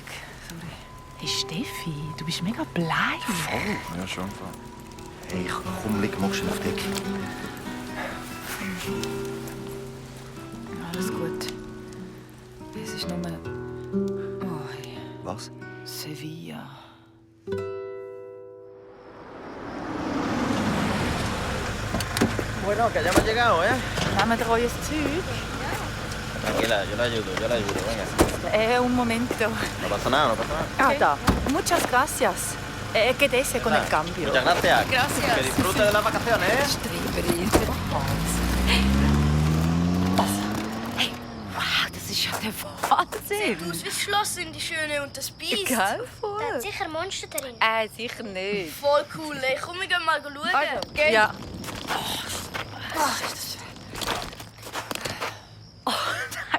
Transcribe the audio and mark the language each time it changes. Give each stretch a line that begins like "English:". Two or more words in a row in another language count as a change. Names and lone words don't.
German: Sorry. Hey Steffi, du bist mega bleich. Ja, schon. Hey, komm, leg mal schnell auf die Decke. Alles gut. Es ist nur... Oh, Was? Sevilla.
Spanish: Bueno, que ya hemos llegado, ¿eh? Nehmt ihr euer Zeug? Tranquila, yo la ayudo, venga. Un momento. No pasa nada, no pasa nada. Ah, da. Muchas gracias. Que desse con el cambio. Muchas gracias. Gracias. Que disfrute de las vacaciones, ¿eh?
German: Streberin. Hey, wow, das ist ja der Wahnsinn. Aus wie das Schloss sind die Schöne und das Biest. Gell, Da voll. hat sicher Monster drin. Sicher nicht. Voll cool, ey. Komm, wir gehen mal schauen. Also, gell? Ja. Oh, nein.